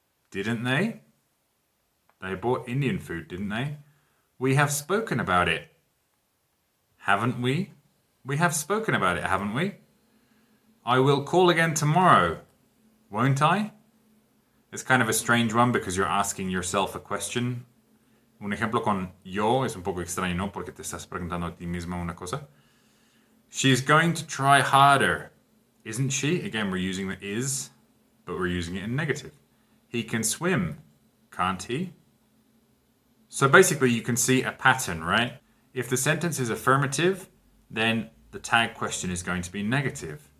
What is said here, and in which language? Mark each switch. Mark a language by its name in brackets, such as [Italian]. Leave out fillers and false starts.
[English] Didn't they? They bought Indian food, didn't they? We have spoken about it. Haven't we? We have spoken about it, haven't we? I will call again tomorrow, won't I? It's kind of a strange one because you're asking yourself a question. [Spanish] Un ejemplo con yo es un poco extraño, ¿no? Porque te estás preguntando a ti misma una cosa. [English] She's going to try harder, isn't she? Again, we're using the is, but we're using it in negative. He can swim, can't he? So basically you can see a pattern, right? If the sentence is affirmative, then the tag question is going to be negative.